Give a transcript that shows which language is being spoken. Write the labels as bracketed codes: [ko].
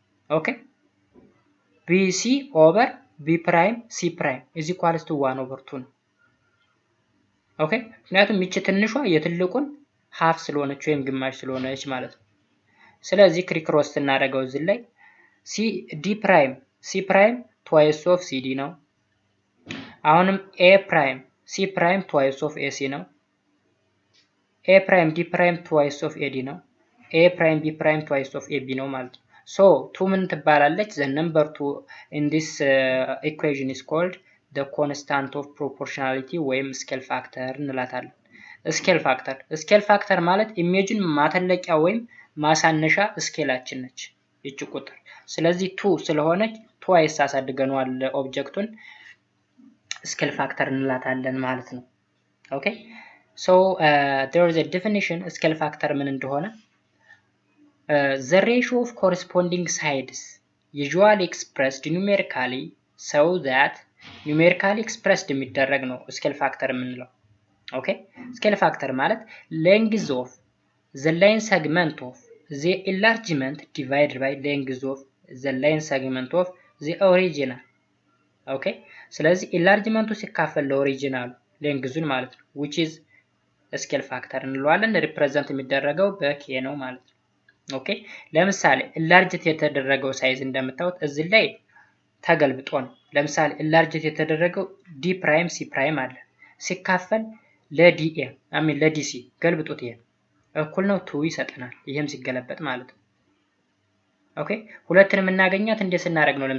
[en] Okay, BC over B prime C prime is equals to 1 over 2. [am] ኦኬ ምክንያቱም ይቺ ትንሿ የትልቁን ሃፍ ስለሆነች ወይም ግማሽ ስለሆነች ማለት ነው። ስለዚህ ክሪክሮስ እናደርገው እዚህ ላይ ዲ ፕራይም ሲ ፕራይም ትዋይስ ኦፍ ሲዲ ነው። አሁንም ኤ ፕራይም ሲ ፕራይም ትዋይስ ኦፍ ኤሲ ነው። ኤ ፕራይም ዲ ፕራይም ትዋይስ ኦፍ ኤዲ ነው። ኤ ፕራይም ቢ ፕራይም ትዋይስ ኦፍ ኤቢ ነው ማለት ነው። ሶ ቱ ምን ትባላለች? [en] the number 2 in this equation is called the constant of proportionality [am] ወይም ስኬል ፋክተር እንላታለን። ስኬል ፋክተር ማለት ኢሜጅን ማተለቂያ ወይም ማሳነሻ ስኬላችን ነች ይቺ ቁጥር። ስለዚህ 2 ስለሆነች ትዋይስ አሳድገናል ኦብጀክቱን ስኬል ፋክተር እንላታለን ማለት ነው። ኦኬ [en] so there is a definition scale factor [am] ምን እንደሆነ [en] the ratio of corresponding sides usually expressed numerically so that numerically expressed [am] የሚደረግ ነው [en] scale factor የምንለው። ኦኬ scale factor ማለት length of the line segment of the enlargement divided by length of the line segment of the original. [am] ኦኬ ስለዚህ enlargementቱ ሲካፈል ለኦሪጂናሉ ሌንግዙን ማለት ነው [en] which is [am] ስኬል ፋክተር እንለዋለን። ሪፕሬዘንት የሚደረገው በኬ ነው ማለት ነው። ኦኬ ለምሳሌ ኢንላርጅት የተደረገው ሳይዝ እንደምታዩት እዚህ ላይ ተገልብጦ ነው። ለምሳሌ ኢንላርጅት የተደረገው ዲ ፕራይም ሲ ፕራይም አለ ሲካፈል ለዲኤ ለዲሲ ገልብጦት ይሄ እኩል ነው 2 ይሰጠናል። ይሄም ሲገለበጥ ማለት ነው። ኦኬ ሁለቱንም እናገኛት እንዴት ስናደርግ ነው?